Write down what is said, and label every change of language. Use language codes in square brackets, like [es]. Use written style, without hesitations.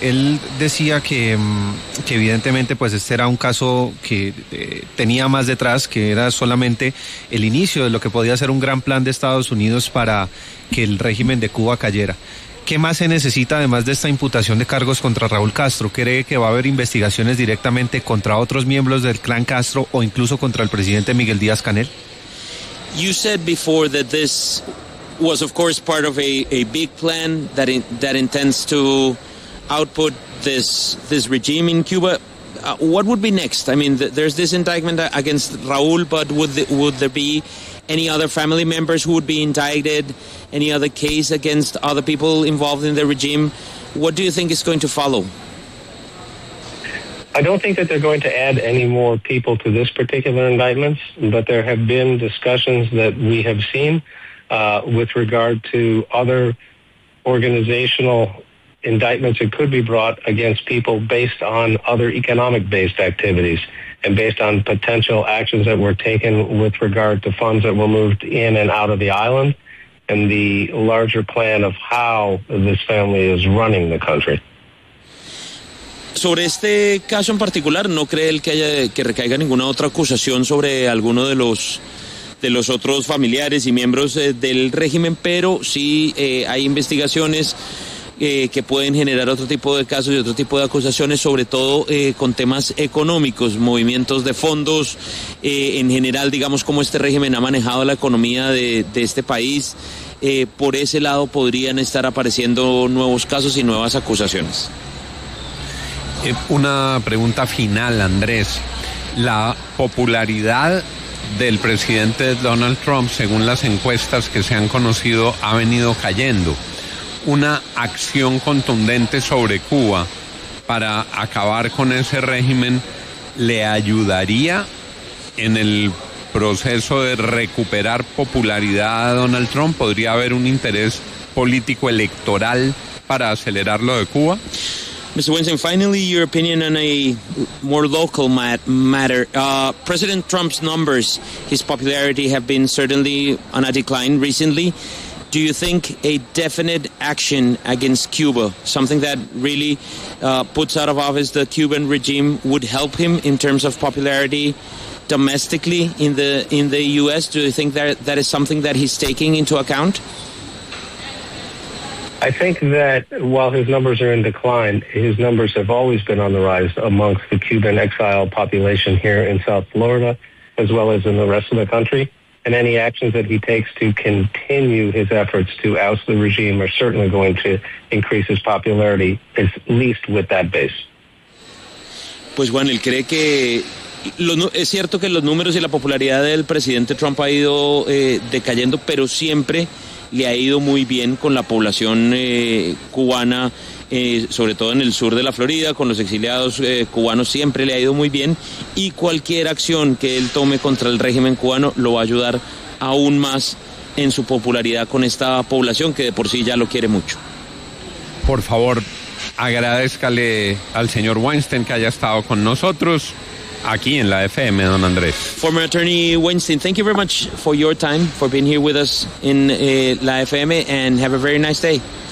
[es] Él decía que evidentemente pues este era un caso que tenía más detrás, que era solamente el inicio de lo que podía ser un gran plan de Estados Unidos para que el régimen de Cuba cayera. ¿Qué más se necesita además de esta imputación de cargos contra Raúl Castro? ¿Cree que va a haber investigaciones directamente contra otros miembros del clan Castro o incluso contra el presidente Miguel Díaz-Canel? [en] You said before that this was of course part of a big plan that intends to output this regime in Cuba. What would be next? I mean, there's this indictment against Raúl, but would there be any other family members who would be indicted? Any other case against other people involved in the regime? What do you think is going to follow? I don't think that they're going to add any more people to this particular indictment, but there have been discussions that we have seen with regard to other organizational indictments that could be brought against people based on other economic-based activities and based on potential actions that were taken with regard to funds that were moved in and out of the island and the larger plan of how this family is running the country. [es] Sobre este caso en particular, ¿no cree él que recaiga ninguna otra acusación sobre alguno de los otros familiares y miembros del régimen? Pero sí hay investigaciones que pueden generar otro tipo de casos y otro tipo de acusaciones, sobre todo con temas económicos, movimientos de fondos, en general, digamos, cómo este régimen ha manejado la economía de este país. Por ese lado podrían estar apareciendo nuevos casos y nuevas acusaciones. Una pregunta final, Andrés. La popularidad del presidente Donald Trump, según las encuestas que se han conocido, ha venido cayendo. Una acción contundente sobre Cuba para acabar con ese régimen, ¿le ayudaría en el proceso de recuperar popularidad a Donald Trump? ¿Podría haber un interés político electoral para acelerar lo de Cuba? [en] Mr. Winston, finally, your opinion on a more local matter. President Trump's numbers, his popularity, have been certainly on a decline recently. Do you think a definite action against Cuba, something that really puts out of office the Cuban regime, would help him in terms of popularity domestically in the U.S.? Do you think that is something that he's taking into account? I think that while his numbers are in decline, his numbers have always been on the rise amongst the Cuban exile population here in South Florida, as well as in the rest of the country. And any actions that he takes to continue his efforts to oust the regime are certainly going to increase his popularity, at least with that base. [es] Pues bueno, él cree que es cierto que los números y la popularidad del presidente Trump ha ido decayendo, pero siempre le ha ido muy bien con la población cubana, sobre todo en el sur de la Florida, con los exiliados cubanos, siempre le ha ido muy bien, y cualquier acción que él tome contra el régimen cubano lo va a ayudar aún más en su popularidad con esta población que de por sí ya lo quiere mucho. Por favor, agradézcale al señor Weinstein que haya estado con nosotros aquí en la FM, don Andrés. [en] Former Attorney Weinstein, thank you very much for your time, for being here with us in la FM, and have a very nice day.